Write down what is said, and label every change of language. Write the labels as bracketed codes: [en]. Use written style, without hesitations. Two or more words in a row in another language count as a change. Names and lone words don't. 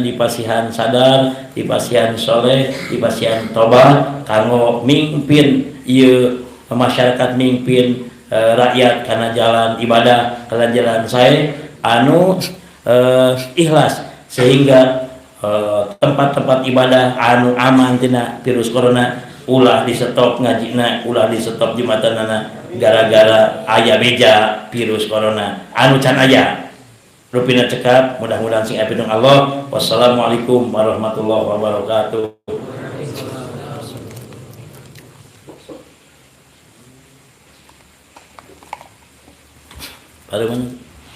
[su] dipasihan sadar, dipasihan soleh, dipasihan tobat kanggo mimpin ieu masyarakat, mimpin rakyat kana jalan ibadah, kana jalan sae anu ikhlas sehingga tempat-tempat ibadah anu aman tina virus corona ulah di stop ngajina, ulah di stop jumatanana gara-gara aya beja virus corona anu can aya rupina cekap. Mudah-mudahan sing apidung Allah. [ar] والسلام عليكم ورحمة الله وبركاته. [id] Pada mana?